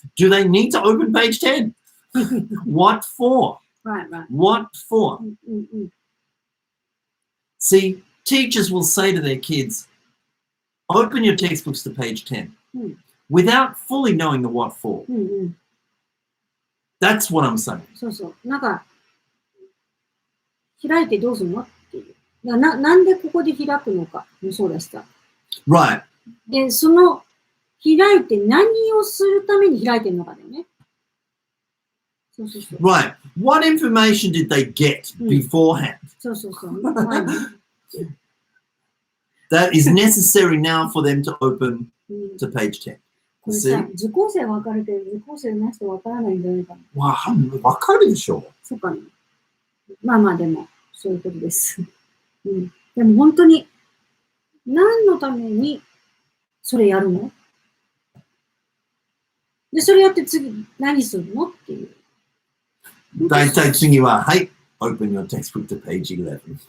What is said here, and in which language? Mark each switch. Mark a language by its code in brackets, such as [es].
[en] Do they need to open page 10? What for? What for? See, teachers will say to their kids, open your textbooks to page 10 without fully knowing the what for. That's what I'm saying. [ja] そうそう。なんか、開いてどうするのっていう。なんでここで開くのかもそうだしさ。 [en] Right. [ja] で、その、開いて何をするために開いてるのかだよね。そうそうそう。 [en] Right. What information did they get beforehand? [ja] そうそうそう。 [en] That is necessary now for them to open to page 10. [ja] これさ、受講生は分かるけど、受講生なしと分からないんじゃないかな。分かるでしょ。そうかな。まあまあでも、そういうことです。でも本当に、何のためにそれやるの？で、それやって次何するのっていう。大体次は、はい、 [en] open your textbook to page 11.